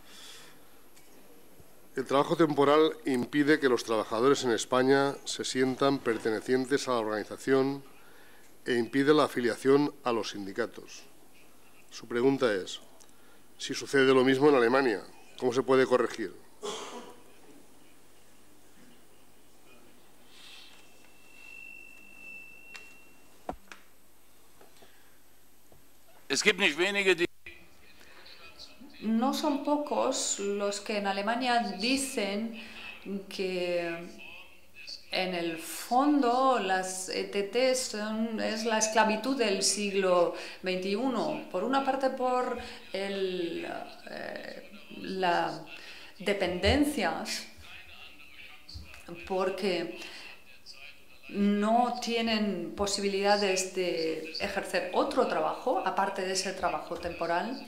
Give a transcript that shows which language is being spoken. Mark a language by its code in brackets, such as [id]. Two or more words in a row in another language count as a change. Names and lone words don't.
[es] El trabajo temporal impide que los trabajadores en España se sientan pertenecientes a la organización e impide la afiliación a los sindicatos. Su pregunta es, si sucede lo mismo en Alemania, ¿cómo se puede corregir? [de] Es gibt nicht wenige, die [es] No son pocos los que en Alemania dicen que en el fondo las ETT es la esclavitud del siglo XXI. Por una parte por las dependencias, porque no tienen posibilidades de ejercer otro trabajo, aparte de ese trabajo temporal.